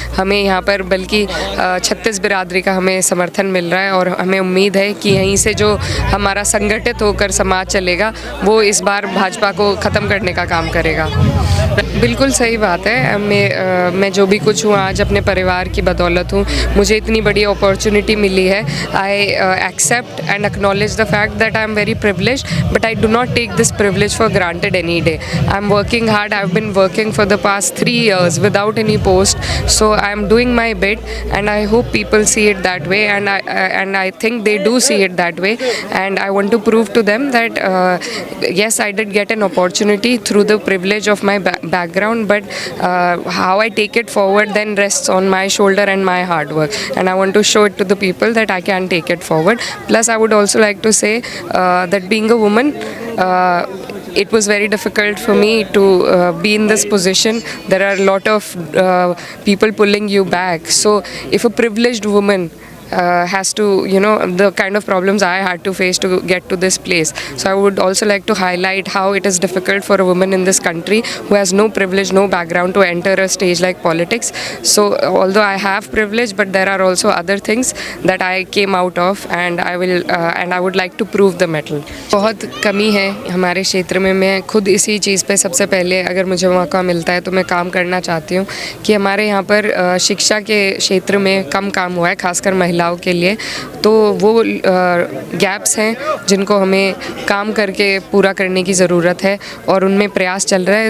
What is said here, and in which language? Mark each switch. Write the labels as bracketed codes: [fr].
[hi] हमें यहाँ पर बल्कि 36 बिरादरी का हमें समर्थन मिल रहा है और हमें उम्मीद है कि यहीं से जो हमारा संगठित होकर समाज चलेगा वो इस बार भाजपा को ख़त्म करने का काम करेगा। बिल्कुल सही बात है। मैं जो भी कुछ हूँ आज अपने परिवार की बदौलत हूँ। मुझे इतनी बड़ी अपॉर्चुनिटी मिली है। [en] I accept and acknowledge the fact that I am very privileged, but I do not take this privilege for granted any day. I am working hard. I have been working for the past 3 years without any post, so I am doing my bit and I hope people see it that way, and I think they do see it that way, and I want to prove to them that yes, I did get an opportunity through the privilege of my background, but how I take it forward then rests on my shoulder and my hard work, and I want to show it to the people that I can take it forward. Plus I would also like to say that being a woman, it was very difficult for me to be in this position. There are a lot of people pulling you back. So if a privileged woman has to, the kind of problems I had to face to get to this place. So I would also like to highlight how it is difficult for a woman in this country who has no privilege, no background to enter a stage like politics. So although I have privilege, but there are also other things that I came out of, and I would like to prove the mettle. [hi] बहुत कमी है हमारे क्षेत्र में। मैं खुद इसी चीज़ पे सबसे पहले अगर मुझे मौका मिलता है तो मैं काम करना चाहती हूँ कि हमारे यहाँ पर शिक्षा के क्षेत्र में कम काम हुआ है, खासकर महिलाओं के लिए। तो वो गैप्स हैं जिनको हमें काम करके पूरा करने की ज़रूरत है और उनमें प्रयास चल रहा है।